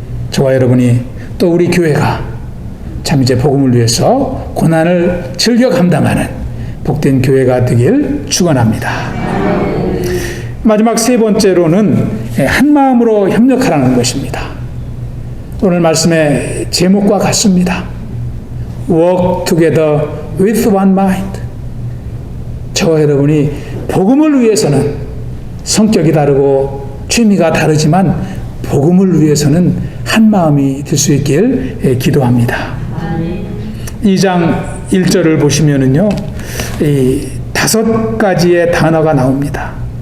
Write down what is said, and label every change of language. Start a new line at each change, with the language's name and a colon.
Korean: 저와 여러분이 또 우리 교회가 참 이제 복음을 위해서 고난을 즐겨 감당하는 복된 교회가 되길 축원합니다. 마지막 세 번째로는 한 마음으로 협력하라는 것입니다. 오늘 말씀의 제목과 같습니다.
English: Work together with one mind.
Korean: 저와 여러분이 복음을 위해서는 성격이 다르고 취미가 다르지만 복음을 위해서는 한 마음이 될 수 있길 기도합니다. 2장 1절을 보시면은요, 이 5가지의 단어가 나옵니다.